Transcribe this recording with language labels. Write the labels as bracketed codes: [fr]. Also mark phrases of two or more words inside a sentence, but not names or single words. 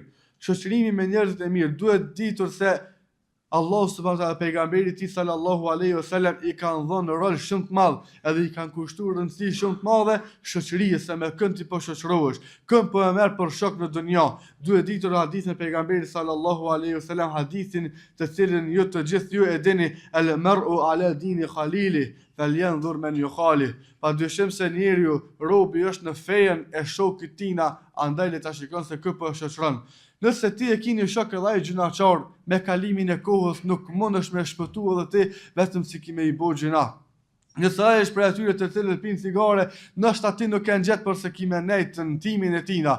[sq] Shoqërimi me njerëzit e mirë, duhet ditur se Allahu [ar] سبحانه وتعالى, [sq] pejgamberi i tij [ar] صلى الله عليه وسلم, [sq] i kanë dhënë rol shumë të madh, edhe i kanë kushtuar rëndësi shumë të madhe shoqërisë, se me kënd ti po shoqërohesh, kënd po e merr për shok në dunjë. Duhet ditur hadithin e pejgamberit [ar] صلى الله عليه وسلم, [sq] hadithin të cilin ju të gjithë ju e dini: [ar] "المرء على دين خليله فلينظر من يخالل." [sq] Padyshim se njeriu, robi, është në fejen e shokit tina, andaj le ta shikon se kë po shoqëron. Nëse ti e ke një shok edhe ai gjunaqar, me kalimin e kohës nuk mundesh me shpëtu edhe ti vetëm si ki me i bo gjuna. Nëse ai është për atyre të cilët pinë cigare, ndoshta ti nuk e ngjet për se ki me nejt në timin e tina.